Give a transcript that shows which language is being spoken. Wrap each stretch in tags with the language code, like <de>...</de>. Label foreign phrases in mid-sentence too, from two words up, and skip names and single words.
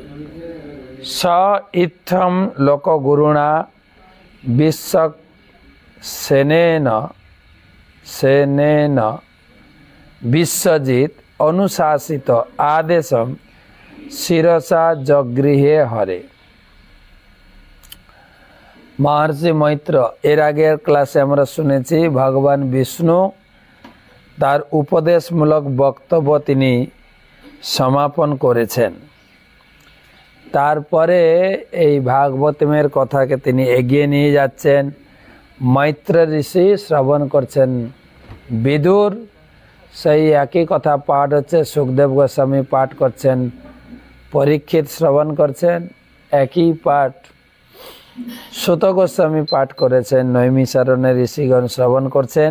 <sa>स इत्थम लोकगुरुणा सेनेन सेनेन विश्वजित अनुशासित आदेशम शिरसा जगृहे हरे।</sa> <bn>মহর্ষি মৈত্র এর আগে ক্লাসে আমরা শুনেছি ভগবান বিষ্ণু তার উপদেশমূলক বক্তব্য তিনি সমাপন করেছেন। তারপরে এই ভাগবতমের কথাকে তিনি এগিয়ে নিয়ে যাচ্ছেন। মৈত্র ঋষি শ্রবণ করছেন, বিদুর সেই একই কথা পাঠ হচ্ছে, সুখদেব গোস্বামী পাঠ করছেন, পরীক্ষিত শ্রবণ করছেন একই পাঠ, সুত গোস্বামী পাঠ করেছেন, নৈমিষারণ্যের ঋষিগণ শ্রবণ করছেন।</bn>